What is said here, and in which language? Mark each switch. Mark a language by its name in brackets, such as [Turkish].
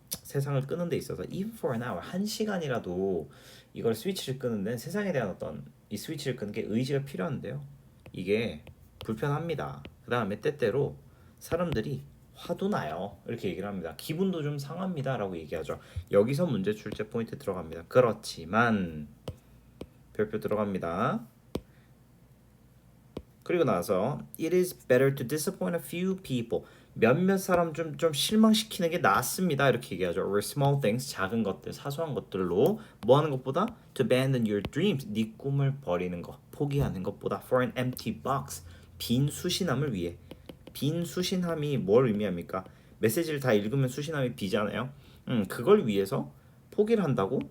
[Korean] 세상을 끄는 데 있어서 [English] even for an hour, [Korean] 1시간이라도 이걸 스위치를 끄는 데는 세상에 대한 어떤 이 스위치를 끄는 게 의지가 필요한데요. 이게 불편합니다. 그 다음에 때때로 사람들이 화도 나요. 이렇게 얘기를 합니다. 기분도 좀 상합니다. 라고 얘기하죠. 여기서 문제 출제 포인트 들어갑니다. 그렇지만 별표 들어갑니다. [English] 그리고 나서 it is better to disappoint a few people. [Korean] 몇몇 사람 좀 실망시키는 게 낫습니다. 이렇게 얘기하죠. Or small things, 작은 것들, 사소한 것들로 뭐 하는 것보다 [English] to abandon your dreams, [Korean] 네 꿈을 버리는 것, 포기하는 것보다 [English] for an empty box, [Korean] 빈 수신함을 위해. 빈 수신함이 뭘 의미합니까? 메시지를 다 읽으면 수신함이 비잖아요. 그걸 위해서 포기를 한다고?